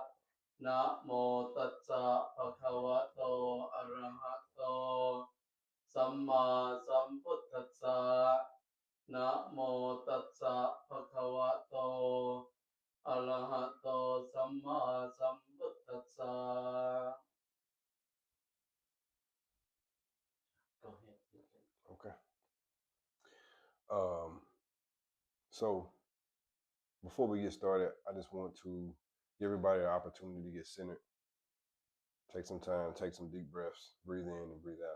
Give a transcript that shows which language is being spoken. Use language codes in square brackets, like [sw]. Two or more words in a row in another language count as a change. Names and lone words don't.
[pi] Namo tassa bhagavato arahato samma sambuddhassa. Namo tassa bhagavato arahato samma sambuddhassa. [en] Go ahead. Okay. So before we get started, I just want to give everybody an opportunity to get centered. Take some time, take some deep breaths, breathe in and breathe out.